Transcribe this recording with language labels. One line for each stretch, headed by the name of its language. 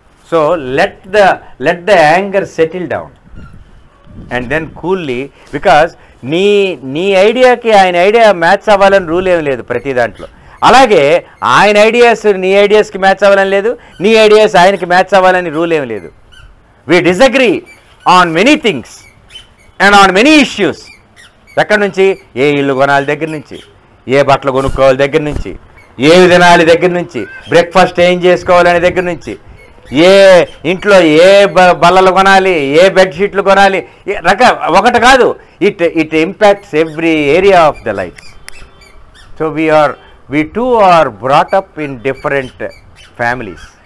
English: so let the anger settle down and then coolly, because
Telugu: నీ ఐడియాకి ఆయన idea match అవ్వాలని rule ఏం లేదు ప్రతి దాంట్లో. అలాగే ఆయన ఐడియాస్ నీ ఐడియాస్కి మ్యాచ్ అవ్వాలని లేదు, నీ ఐడియాస్ ఆయనకి మ్యాచ్ అవ్వాలని రూల్ ఏం లేదు.
English: We disagree on many things and on many issues.
Telugu: ఎక్కడి నుంచి, ఏ ఇల్లు కొనాలి దగ్గర నుంచి, ఏ బట్టలు కొనుక్కోవాలి దగ్గర నుంచి, ఏ తినాలి దగ్గర నుంచి, బ్రేక్ఫాస్ట్ ఏం చేసుకోవాలనే దగ్గర నుంచి, ఏ ఇంట్లో ఏ బల్లలు కొనాలి, ఏ బెడ్షీట్లు కొనాలి, ఒకటి కాదు.
English: It impacts every area of the life. So we too are brought up in different families.